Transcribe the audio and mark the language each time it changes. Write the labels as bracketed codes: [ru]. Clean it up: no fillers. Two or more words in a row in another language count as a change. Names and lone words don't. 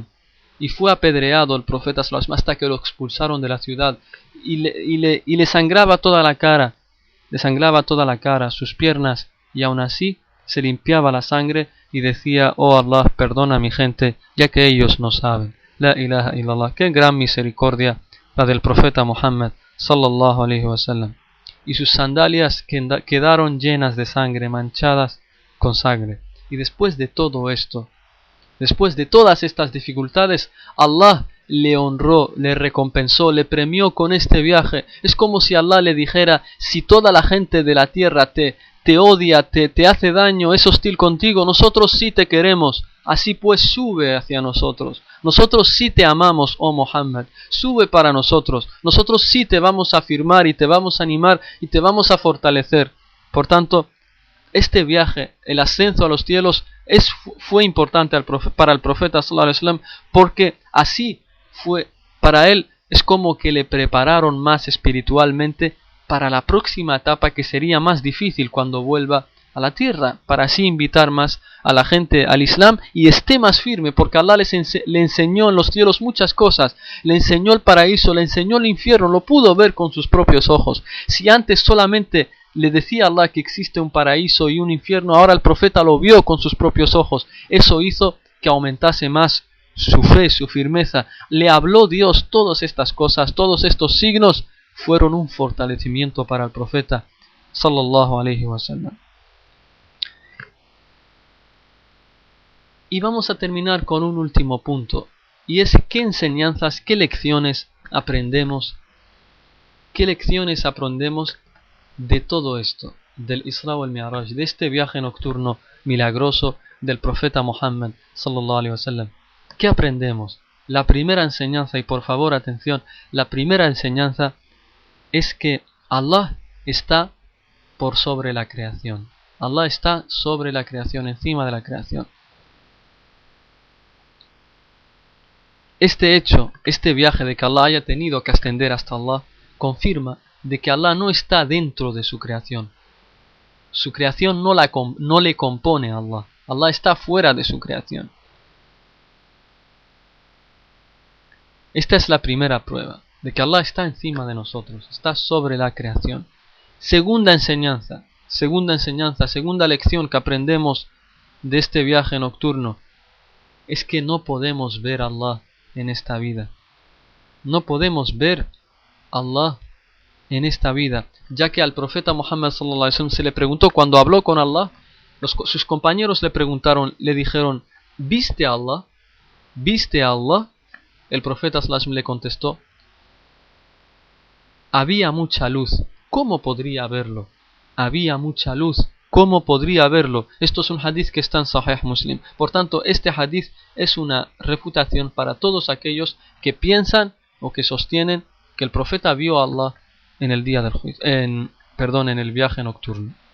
[es] Y fue apedreado el profeta hasta que lo expulsaron de la ciudad. Y le sangraba toda la cara. Le sangraba toda la cara, sus piernas. Y aún así se limpiaba la sangre y decía, oh Allah, perdona a mi gente, ya que ellos no saben. [ar] لا إله إلا الله. [es] Qué gran misericordia la del profeta Muhammad [ar] صلى الله عليه وسلم. [es] Y sus sandalias quedaron llenas de sangre, manchadas con sangre. Y después de todo esto, después de todas estas dificultades, Allah le honró, le recompensó, le premió con este viaje. Es como si Allah le dijera, si toda la gente de la tierra te odia, te hace daño, es hostil contigo, nosotros sí te queremos. Así pues sube hacia nosotros. Nosotros sí te amamos, oh Muhammad. Sube para nosotros. Nosotros sí te vamos a afirmar y te vamos a animar y te vamos a fortalecer. Por tanto, este viaje, el ascenso a los cielos, fue importante para el profeta [ar] صلى الله عليه وسلم, [es] porque así fue para él. Es como que le prepararon más espiritualmente para la próxima etapa, que sería más difícil cuando vuelva a la tierra, para así invitar más a la gente al Islam y esté más firme, porque Allah le enseñó en los cielos muchas cosas. Le enseñó el paraíso, le enseñó el infierno, lo pudo ver con sus propios ojos. Si antes solamente le decía a Allah que existe un paraíso y un infierno, ahora el profeta lo vio con sus propios ojos. Eso hizo que aumentase más su fe, su firmeza. Le habló Dios. Todas estas cosas, todos estos signos fueron un fortalecimiento para el profeta [ar] صلى الله عليه وسلم. [es] Y vamos a terminar con un último punto, y es qué enseñanzas, qué lecciones aprendemos de todo esto, del Isra wal Mi'raj, de este viaje nocturno milagroso del profeta Muhammad [ar] صلى الله عليه وسلم. [es] ¿Qué aprendemos? La primera enseñanza, y por favor atención, la primera enseñanza es que Allah está por sobre la creación. Allah está sobre la creación, encima de la creación. Este hecho, este viaje de que Allah haya tenido que ascender hasta Allah, confirma de que Allah no está dentro de su creación. Su creación no le compone a Allah. Allah está fuera de su creación. Esta es la primera prueba, de que Allah está encima de nosotros, está sobre la creación. Segunda enseñanza, segunda lección que aprendemos de este viaje nocturno, es que no podemos ver a Allah en esta vida. No podemos ver a Allah en esta vida, ya que al profeta Muhammad [ar] صلى الله عليه وسلم [es] se le preguntó cuando habló con Allah, sus compañeros le dijeron, ¿viste a Allah? ¿Viste a Allah? El profeta [ar] صلى الله عليه وسلم [es] le contestó, había mucha luz, ¿cómo podría verlo? Había mucha luz, ¿cómo podría verlo? Esto es un hadith que está en Sahih Muslim. Por tanto, este hadith es una refutación para todos aquellos que piensan o que sostienen que el profeta vio a Allah en el día del juicio, en el viaje nocturno.